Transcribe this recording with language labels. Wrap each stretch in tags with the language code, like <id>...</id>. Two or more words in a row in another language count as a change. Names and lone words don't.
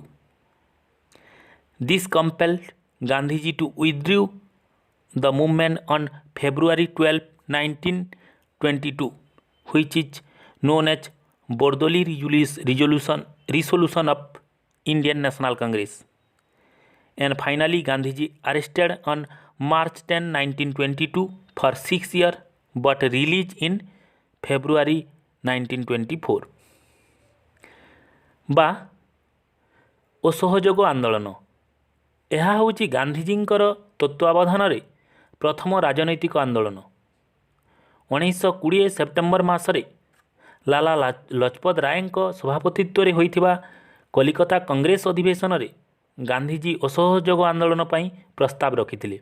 <en>This compelled Gandhiji to withdraw the movement on February 12, 1922, which is known as Bordoli resolution of Indian National Congress. And finally, Gandhiji arrested on March 10, 1922 for 6 years but released in February 1924.</en> <or>ବା ଅସହଯୋଗ ଆନ୍ଦୋଳନ। ଏହା ହେଉଛି ଗାନ୍ଧିଜୀଙ୍କର ତତ୍ତ୍ୱାବଧାନରେ ପ୍ରଥମ ରାଜନୈତିକ ଆନ୍ଦୋଳନ। 1920 ସେପ୍ଟେମ୍ବର ମାସରେ ଲାଲା ଲଜପତ ରାୟଙ୍କ ସଭାପତିତ୍ୱରେ ହୋଇଥିବା କଲିକତା କଂଗ୍ରେସ ଅଧିବେଶନରେ ଗାନ୍ଧିଜୀ ଅସହଯୋଗ ଆନ୍ଦୋଳନ ପାଇଁ ପ୍ରସ୍ତାବ ରଖିଥିଲେ।</or>